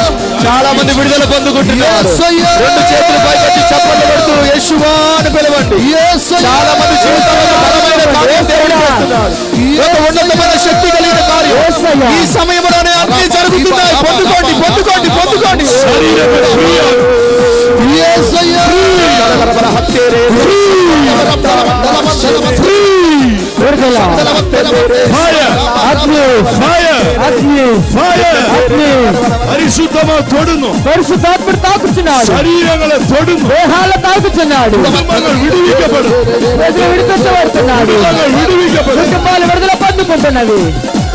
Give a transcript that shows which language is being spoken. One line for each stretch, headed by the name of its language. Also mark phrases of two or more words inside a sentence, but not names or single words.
Telugu: చాలా మంది విడుదల పొందుకుంటున్నారు. రెండు చేతులు పైకెత్తి చప్పట్లు కొడుతూ యేషువా అని పిలవండి. చాలా మంది జీవితంలో బలమైన కార్యం దేవుడు చేస్తున్నాడు. ఒక ఉన్నతమైన శక్తి కలిగిన కార్యం ఈ సమయంలోనే అన్ని జరుగుతున్నాయి. పొందుకోండి పొందుకోండి పొందుకోండి.
Malayalam: പരിശുദ്ധമായി തൊടുന്നു.
Telugu: పరిశుద్ధాత్ముడు తాకుచున్నాడు.
Malayalam: ശരീരങ്ങളെ തൊടുന്നു.
Telugu: దేహాలు తాకుచున్నాడు.
Malayalam: കുടുംബങ്ങൾ വിടുവിക്കപ്പെടും.
Telugu: ప్రజలు విడిపించబడుతున్నాడు.
Malayalam: കുടുംബങ്ങൾ വിടുവിക്കപ്പെടും.
Telugu: కుటుంబాలు విడుదల పొందుకుంటున్నవి.